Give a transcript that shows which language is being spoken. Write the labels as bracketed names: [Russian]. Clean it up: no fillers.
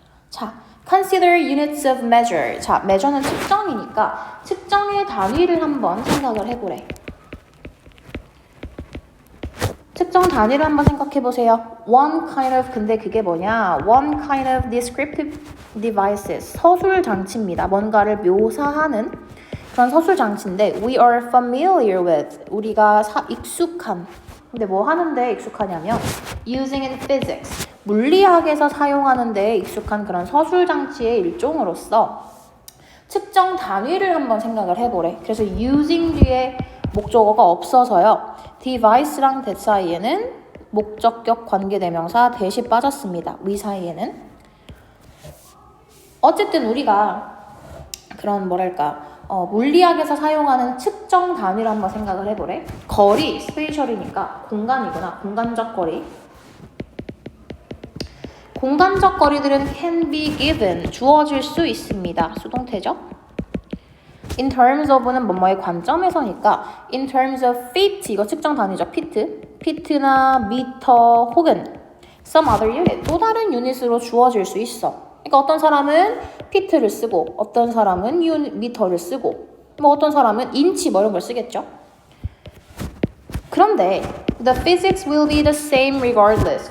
[English] 자, consider units of measure. [Korean] 자, measure는 측정이니까 측정의 단위를 한번 생각을 해보래. 측정 단위를 한번 생각해보세요. [English] One kind of, [Korean] 근데 그게 뭐냐? [English] One kind of descriptive devices. [Korean] 서술 장치입니다. 뭔가를 묘사하는 그런 서술 장치인데 [English] we are familiar with. [Korean] 우리가 익숙한. 근데 뭐 하는데 익숙하냐면 [English] using in physics. [Korean] 물리학에서 사용하는 데 익숙한 그런 서술 장치의 일종으로서 측정 단위를 한번 생각을 해보래. 그래서 using 뒤에 목적어가 없어서요. device랑 that 사이에는 목적격 관계대명사 대시 빠졌습니다. we 사이에는. 어쨌든 우리가 그런 뭐랄까 물리학에서 사용하는 측정 단위를 한번 생각을 해보래. 거리, 스페이셜이니까 공간이구나. 공간적 거리. 공간적 거리들은 [English] can be given, [Korean] 주어질 수 있습니다. 수동태죠. in terms of는 뭐뭐의 관점에서니까 [English] in terms of feet, [Korean] 이거 측정 단위죠. feet나 미터 혹은 [English] some other unit, [Korean] 또 다른 유닛으로 주어질 수 있어. 그러니까 어떤 사람은 피트를 쓰고 어떤 사람은 미터를 쓰고 뭐 어떤 사람은 인치 뭐 이런 걸 쓰겠죠. [English] 그런데 the physics will be the same regardless.